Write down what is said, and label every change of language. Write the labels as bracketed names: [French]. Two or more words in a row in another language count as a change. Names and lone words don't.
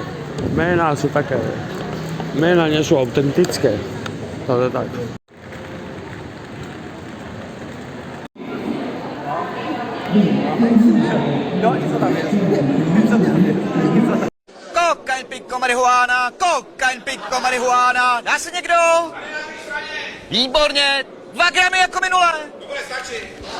[Slovak] Mená sú také, mená nie sú autentické. Takže tak. Kokain, pikko, marihuana. [Czech] Dá se někdo? Výborně, 2 gramy jako minule. To bude stačit.